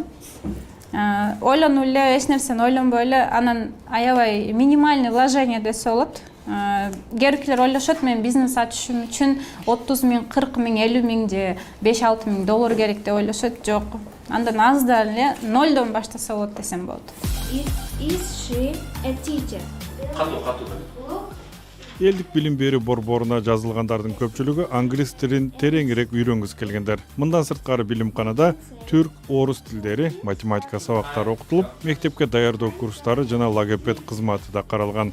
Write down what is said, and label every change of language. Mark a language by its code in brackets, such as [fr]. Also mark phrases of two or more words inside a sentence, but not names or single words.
[ky] Ойлонуп эле, эч нерсени ойлонбой эле, анан аябай [ru] минимальный вложение [ky] десе болот. Кээбиркилер ойлошот, мен бизнес ачышым үчүн 30 миң, 40 миң, 50 миң же 5-6 миң доллар керек деп ойлошот. Жок. Андан аздан эле 0дон баштаса болот десем болот. [en] Is she a teacher? [ky] Элдик билим берүү борборуна жазылгандардын көпчүлүгү англис тилин тереңирээк үйрөнгүсү келгендер. Мындан сырткары билимканада түрк, орус тилдери, математика сабактары окутулуп, мектепке даярдоо курстары жана логопед кызматы да каралган.